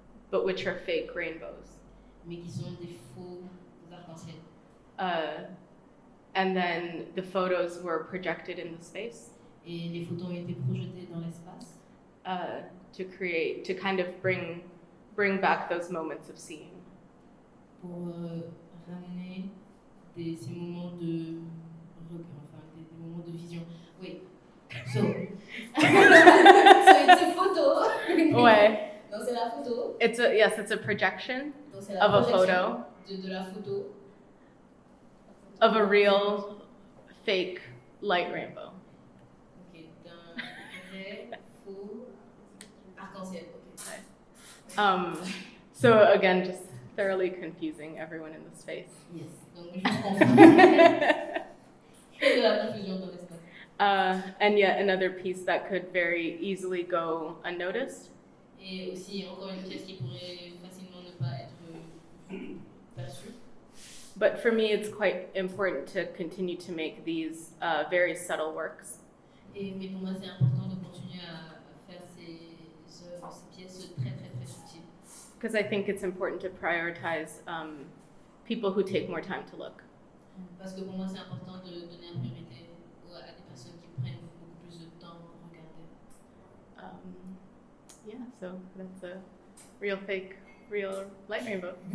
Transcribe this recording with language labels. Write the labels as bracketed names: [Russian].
[English] But which are fake rainbows. [French] Mais qui sont des faux arc-en-ciel. [English] And then the photos were projected in the space. [French] Et les photos ont été projetées dans l'espace. [English] To kind of bring back those moments of seeing. [French] Pour ramener ces moments de des moments de vision. Oui. [English] So it's a photo. [French] Ouais. Donc c'est la photo. [English] It's a projection [French] La [English] of a photo [French] de la photo [English] of a real fake light rainbow. [French] Ok, d'un vrai faux arc-en-ciel. [English] Okay. So again, just thoroughly confusing everyone in the space. [French] Yes. Donc juste confondre. Et de la confusion dans l'espace. [English] And yet another piece that could very easily go unnoticed. [French] Et aussi encore une pièce qui pourrait facilement ne pas être perçue. [English] But for me, it's quite important to continue to make these very subtle works. [French] Mais pour moi, c'est important de continuer à faire ces œuvres, ces pièces très très très subtiles. [English] Because I think it's important to prioritize people who take more time to look. [French] Parce que pour moi, c'est important de donner la priorité à des personnes qui prennent beaucoup plus de temps pour regarder. [English] Yeah, so that's a real fake, real light rainbow.